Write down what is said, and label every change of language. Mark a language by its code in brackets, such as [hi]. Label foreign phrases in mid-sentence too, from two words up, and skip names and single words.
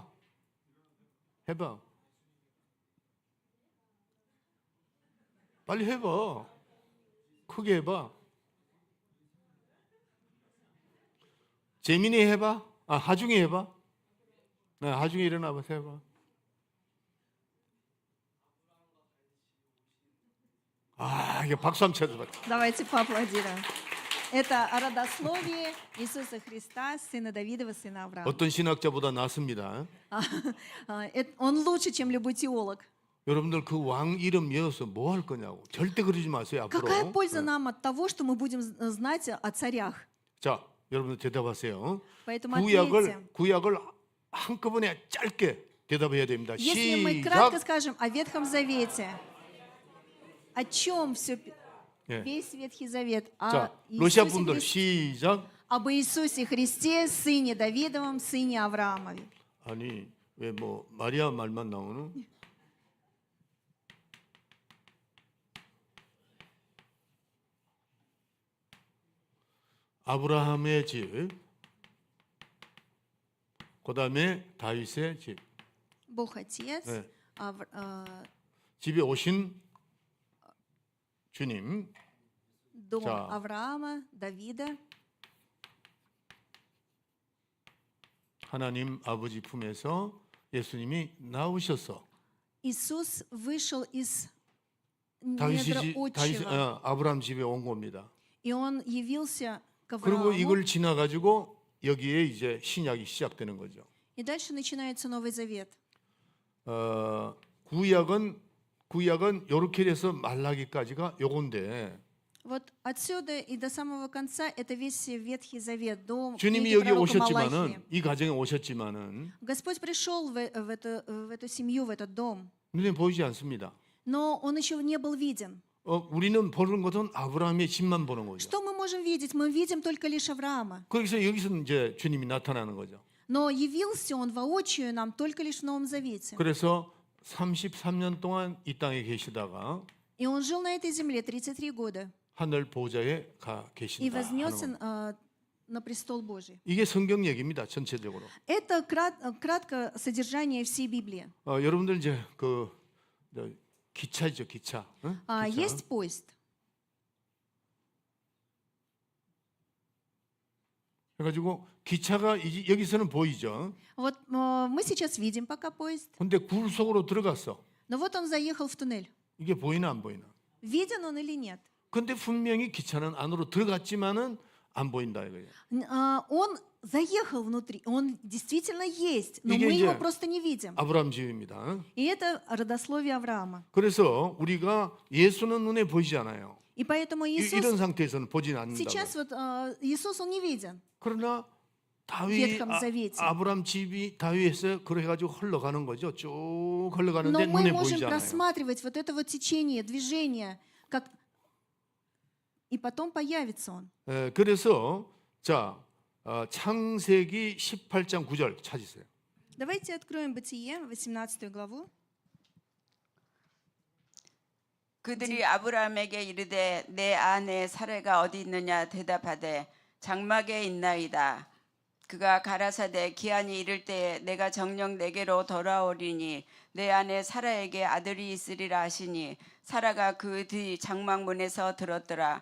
[ko] 해봐. 빨리 해봐. 크게 해봐. 재민이 해봐. 하중이 해봐. 네, 하중이 일어나봐 해봐. 이게 박수 한번 쳐줘봐. [ru] Давайте поаплодируем. Это о родословии Иисуса Христа, сына Давидова, сына Авраама. [ko] 어떤 신학자보다 낫습니다. [ru] Он лучше, чем любой теолог. [ko] 여러분들 그 왕 이름 이어서 뭐 할 거냐고. 절대 그러지 마세요 앞으로. [ru] Какая польза нам от того, что мы будем знать о царях? [ko] 자, 여러분들 대답하세요. [ru] Поэтому ответьте. [ko] 구약을 한꺼번에 짧게 대답해야 됩니다. [ru] Если мы кратко скажем о Ветхом Завете, о чем [ko] 예. [ru] весь Ветхий Завет? О [ko] 자, 러시아 [ru] Иисусе [ko] 분들 [ru] Христе, [ko] 시작. [ru] об Иисусе Христе, сыне Давидовом, сыне Авраамове. [ko] 아니 왜 뭐 마리아 말만 나오는? 아브라함의 집, 그다음에 다윗의 집. [ru] Бог Отец, [ko] 네. 집에 집에 오신 주님. [ru] дом [ko] 자. [ru] Авраама, Давида, [ko] 하나님 아버지 품에서 예수님이 나오셔서 [ru] Иисус вышел из [ko] 다윗 [ru] недра отчего, [ko] 아브라함 집에 온 겁니다. [ru] и он явился к [ko] 그리고 [ru] Аврааму, [ko] 이걸 지나 가지고 여기에 이제 신약이 시작되는 거죠. [ru] и дальше начинается Новый Завет. [ko] 구약은 이렇게 돼서 말라기까지가 요건데 [ru] Вот отсюда и до самого конца это весь Ветхий Завет, до [ko] 주님이 [ru] книги [ko] 여기 [ru] пророка [ko] 오셨지만은 [ru] Малахии. [ko] 이 가정에 오셨지만은 [ru] Господь пришел в эту семью, в этот дом, [ko] 눈에 보이지 않습니다. [ru] но Он еще не был виден. [ko] 우리는 보는 것은 아브라함의 집만 보는 거죠. [ru] Что мы можем видеть? Мы видим только лишь Авраама. [ko] 거기서 여기서 이제 주님이 나타나는 거죠. [ru] Но явился Он воочию нам только лишь в Новом Завете. [ko] 그래서 33년 동안 이 땅에 계시다가 [ru] И Он жил на этой земле 33 года [ko] 하늘 보좌에 가 [ru] и [ko] 계신다. [ru] вознесся [ko] 하는 거. [ru] на престол Божий. [ko] 이게 성경 얘기입니다. 전체적으로. [ru] Это кратко содержание всей Библии. [ko] 여러분들 이제 기차죠, 기차. 응? 기차. [ru] Есть поезд. [ko] 그래가지고 기차가 여기서는 보이죠. [ru] Вот мы сейчас видим пока поезд, [ko] 근데 굴 속으로 들어갔어. [ru] но вот он заехал в туннель. [ko] 이게 보이나 안 보이나? [ru] Виден он или нет? [ko] 근데 분명히 기차는 안으로 들어갔지만은 안 보인다 이거예요. [ru] Он заехал внутри, он действительно есть, но [ko] 이게 [ru] мы [ko] 이제 [ru] его просто не видим. [ko] 아브라함 집입니다. [ru] И это родословие Авраама. [ko] 그래서 우리가 예수는 눈에 보이지 않아요. [ru] И поэтому Иисус, [ko] 이런 상태에서는 보지 않는다. [ru] сейчас вот Иисус, он не виден. [ko] 그러나 다윗 [ru] ветхом завете. [ko] 아브라함 집이 다윗에서 그래 가지고 흘러가는 거죠. 쭉 [ru] Но [ko] 흘러가는데 [ru] мы [ko] 눈에 [ru] можем [ko] 보이지 않아요. [ru] просматривать вот это вот течение, движение, как... и потом появится он. [ko] 그래서 자 창세기 18장 9절 찾으세요. [ru] Давайте откроем Бытие, 18 главу. [ko] 그들이 아브라함에게 이르되 내 아내 사레가 어디 있느냐 대답하되 장막에 있나이다. 그가 가라사대 기한이 이를 때에 내가 정녕 내게로 돌아오리니 내 아내 사라에게 아들이 있으리라 하시니 사라가 그 뒤 장막문에서 들었더라.